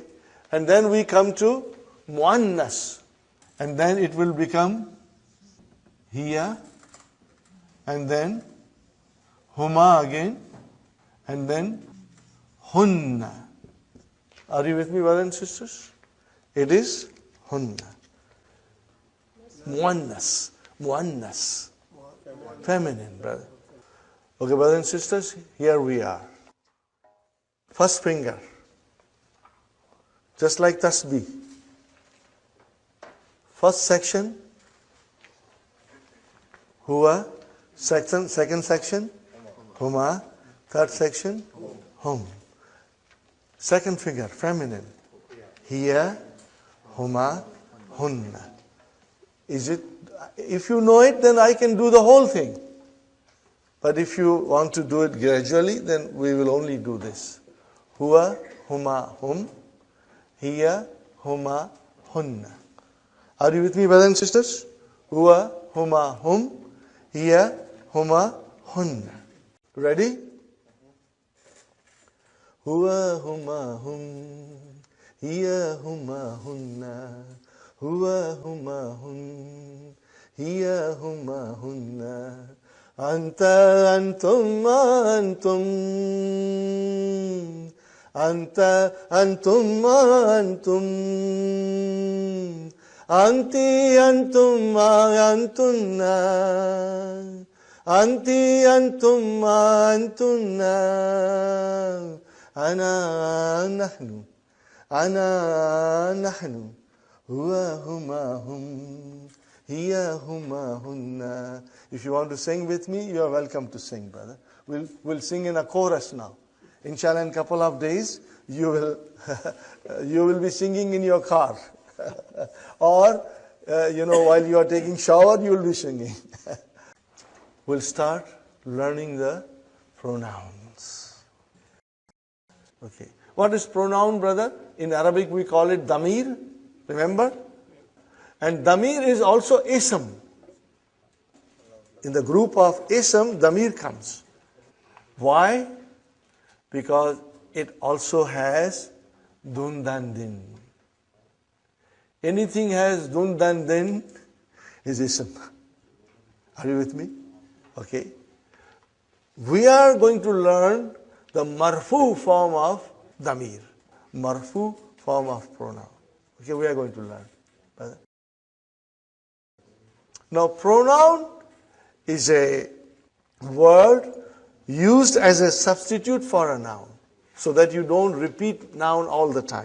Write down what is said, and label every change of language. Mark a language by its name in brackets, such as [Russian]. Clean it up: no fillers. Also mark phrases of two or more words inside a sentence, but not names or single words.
[English] And then we come to muannas. And then it will become hiya. And then huma again. And then hunna. Are you with me, brothers and sisters? It is [Arabic] هن. مؤنث. [English] Muannas. Feminine, brother. Okay, brothers and sisters, here we are. First finger. Just like tasbih. First section, huwa. Second section, huma. Third section, hum. Second finger, feminine. [Arabic] هي، هما، هن. [English] Is it? If you know it, then I can do the whole thing. But if you want to do it gradually, then we will only do this. [Arabic] هو، هما، هم. هي، هما, هن. [English] Are you with me, brothers and sisters? [Arabic] هو، هما، هم. هي، هما، هن. Ready? هو، هما، هم. هي، هما، هن. هو، هما، هم. هي، هما, هن. أنت، أنتم، أنتم. أنت، أنتم، أنتم. أنتِ، أنتم، أنتن. أنتِ، أنتم، أنتن. أنا، نحن. أنا، نحن. هو، هما، هم. هي، هما، هن. [English] If you want to sing with me, you are welcome to sing, brother. We'll sing in a chorus now. Inshallah, in a couple of days, you will be singing in your car. Or, while you are taking shower, you will be singing. We'll start learning the pronouns. Okay. What is pronoun, brother? In Arabic, we call it damir. Remember? And damir is also ism. In the group of ism, damir comes. Why? Because it also has [Arabic] دُن دَن دِن. [English] Anything has [Arabic] دُن دَن دِن [English] is ism. Are you with me? Okay. We are going to learn the marfu form of damir. Marfu form of pronoun. Okay, we are going to learn. Now, pronoun is a word used as a substitute for a noun, so that you don't repeat noun all the time.